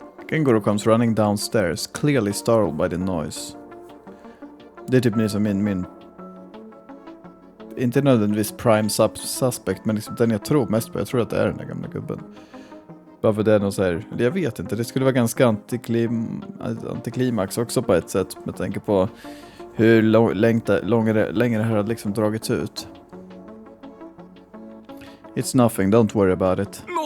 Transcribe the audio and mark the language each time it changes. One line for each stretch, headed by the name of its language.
English: Kenguru comes running downstairs, clearly startled by the noise.
Swedish: Det är typ ni som min inte nödvändigtvis
English: prime suspect,
Swedish: men liksom den jag tror mest på. Jag tror att det är den där gamla gubben. Bara för det är någon så här, jag vet inte, det skulle vara ganska antiklimax också på ett sätt med tanke på hur länge det här hade liksom dragits ut.
English: It's nothing, don't worry about it.